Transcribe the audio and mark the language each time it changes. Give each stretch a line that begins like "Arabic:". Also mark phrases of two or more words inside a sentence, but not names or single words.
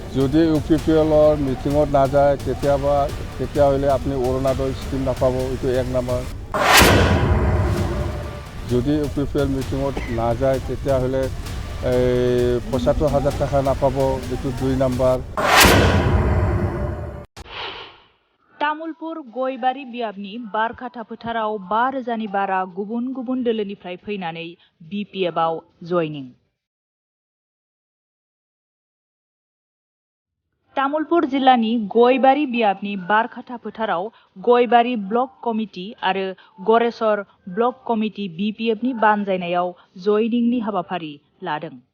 Assamese: যদি UPPL মিটিঙত নাযায় তেতিয়াহ'লে আপুনি অৰুণোদয় স্কিম নাপাব, এইটো 1 নম্বৰ। যদি UPPL মিটিঙত নাযায় তেতিয়াহ'লে ৭৫,০০০ টাকা নাপাব, এইটো 2 নম্বৰ।
Bodo: तामुलपुर गयबारि बियाबनि बारखाथा फोथाराव 5,000नि बारा गुबुन गुबुन दोलोनिफ्राय फैनानै BPFआव जयनिं। तामुलपुर जिल्लानि गयबारि बियाबनि बारखाथा फोथाराव गयबारि ब्लक कमिटि आरो गरेसर ब्लक कमिटि BPFनि बानजायनायाव जयनिंनि हाबाफारि लादों।